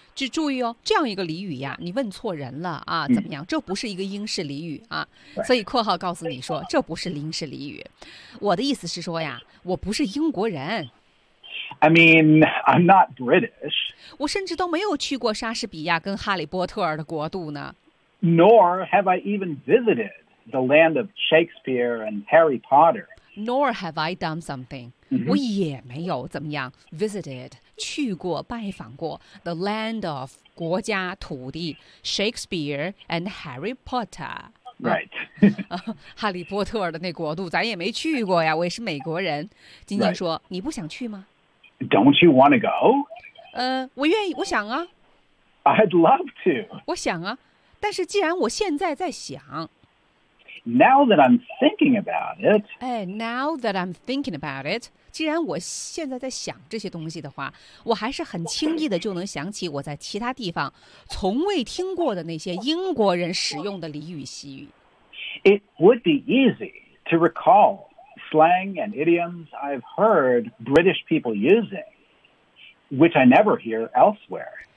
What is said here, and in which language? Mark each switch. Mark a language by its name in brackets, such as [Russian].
[Chinese] 就注意哦，这样一个俚语呀，你问错人了啊，怎么样？这不是一个英式俚语啊，所以括号告诉你说，这不是英式俚语。我的意思是说呀，我不是英国人。 [English] I mean, I'm not British. [Chinese] 我甚至都没有去过莎士比亚跟哈利波特的国度呢。 [English] Nor have I even visited the land of Shakespeare and Harry Potter. Nor have I done something. Mm-hmm. [Chinese] 我也没有怎么样 [English] visited [Chinese] 去过拜访过 [English] the land of [Chinese] 国家土地 Shakespeare and Harry Potter [English] right [Chinese] 哈利波特的那国度咱也没去过呀我也是美国人晶晶说、 [English] right. [Chinese] 你不想去吗 [English] don't you want to go [Chinese] 我愿意我想啊 [English] I'd love to [Chinese] 我想啊但是既然我现在在想 [English] Now that I'm thinking about it. Hey, now that I'm thinking about it. [Chinese] 既然我现在在想这些东西的话，我还是很轻易的就能想起我在其他地方从未听过的那些英国人使用的俚语习语。 [English] It would be easy to recall slang and idioms I've heard British people using, which I never hear elsewhere.